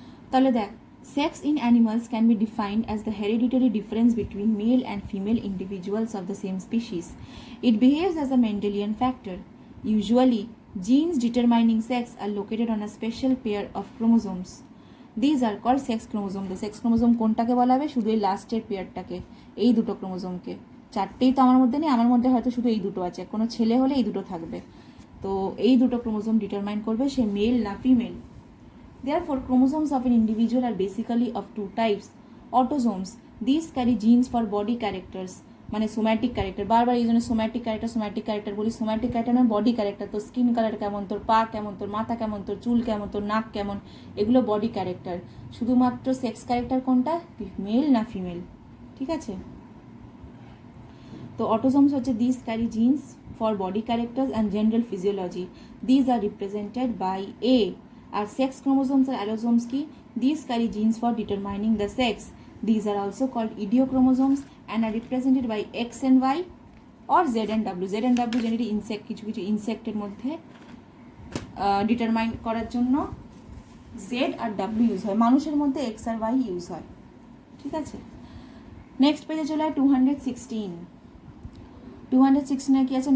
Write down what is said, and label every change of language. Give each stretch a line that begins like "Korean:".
Bangla: তাহলে দেখ,
English: sex in animals can be defined as the hereditary difference between male and female individuals of the same species. It behaves as a Mendelian factor. Usually, genes determining sex are located on a special pair of chromosomes. These are called sex chromosome. The sex chromosome
Bangla: কোনটাকে বলা হবে? শুধু এই লাস্টের পেয়ারটাকে, এই দুটো ক্রোমোজোমকে। চারটেই তো আমার মধ্যে নেই, আমার মধ্যে হয়তো শুধু এই দুটো আছে। কোনো ছেলে হলে এই দুটো থাকবে। তো এই দুটো ক্রোমোজোম ডিটারমাইন করবে সে মেল না female.
English: Therefore, chromosomes of an individual are basically of two types. Autosomes. These carry genes for body characters,
Bangla: মানে সোম্যাটিক ক্যারেক্টার। বারবার এই জন্য সোম্যাটিক ক্যারেক্টার বলি। সোম্যাটিক ক্যারেক্টার মানে বডি ক্যারেক্টার। তোর স্কিন কালার কেমন, তোর পা কেমন, তোর মাথা কেমন, তোর চুল কেমন, তোর নাক কেমন, এগুলো বডি ক্যারেক্টার। শুধুমাত্র সেক্স ক্যারেক্টার কোনটা? মেল না ফিমেল, ঠিক আছে? তো অটোজোমস হচ্ছে
English: This carry genes for body characters and general physiology. These are represented by A.
Bangla: আর sex chromosomes আর অ্যালোজোমস কি?
English: These carry genes for determining the sex. These are also called idiochromosomes and are represented by X and Y or Z and W. Z and W generally insect,
Bangla: কিছু কিছু ইনসেক্টের মধ্যে determine করার জন্য Z আর W use হয়। মানুষের মধ্যে X আর Y use হয়, ঠিক আছে? নেক্সট পেজে চলে হয় 216। 216 কি আছে?